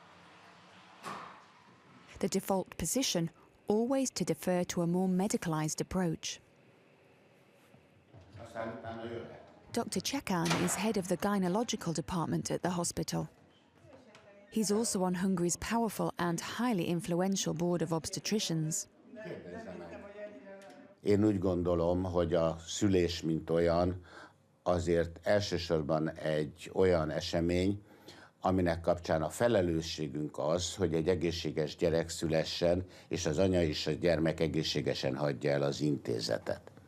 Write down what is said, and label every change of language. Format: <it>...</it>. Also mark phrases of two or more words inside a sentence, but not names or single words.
<en>The default position always to defer to a more medicalised approach. Dr. Csekan is head of the gynecological department at the hospital. He's also on Hungary's powerful and highly influential board of obstetricians.</en> <hu>Én úgy gondolom, hogy a szülés, mint olyan, azért elsősorban egy olyan esemény, aminek kapcsán a felelősségünk az, hogy egy egészséges gyerek szülessen, és az anya és a gyermek egészségesen hagyja el az intézetet.</hu>